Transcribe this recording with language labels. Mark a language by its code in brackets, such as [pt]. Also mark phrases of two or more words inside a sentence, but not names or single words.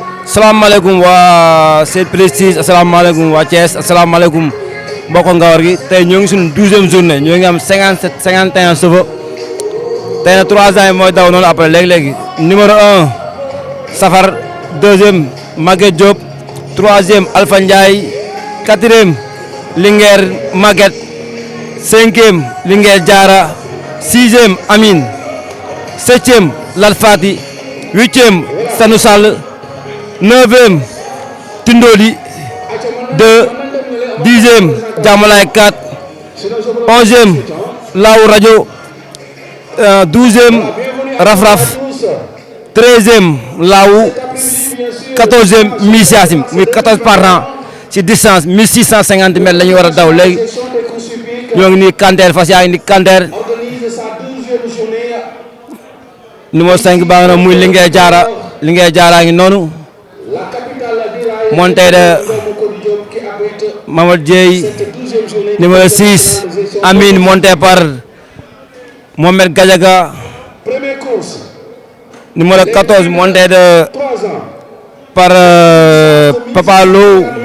[wo] salaamaaleykum waa Sen Prestige asalaamaaleykum waa Thiès asalaamaaleykum mbokk Ngawar gi tey ñoo ngi suñu 12e journée ñoo ngi am 57 51 chevaux tey na 3 ans yi mooy daw noonu après léegi-léegi numéro 1 Safar 2e Maguette Diop 3e Alpha Ndiaye 4e Linguère Maguette 5e Linguère Diarra 6e Amine 7e Lat Fati 8e Sanou Sall 9e Tindodi 2 10e Diamalaye 4 11e Law Radio 12e Raf Raf 13e Law 14e Miss Yassim muy 14 [fr] par an [wo] ci distance 1650 mètres la ñu war a daw léegi ñoo ngi nii Kanter fas yaa ngi nii Kanter numéro 5 baa nga noonu muy Linguère Diarra ngi noonu [fr] monté de [wo] Mamadou Dieye numéro 6 Amine [fr] monté par [wo] Mohamed Gadiaga numéro 14 [fr] monté de par [wo] Papa Lo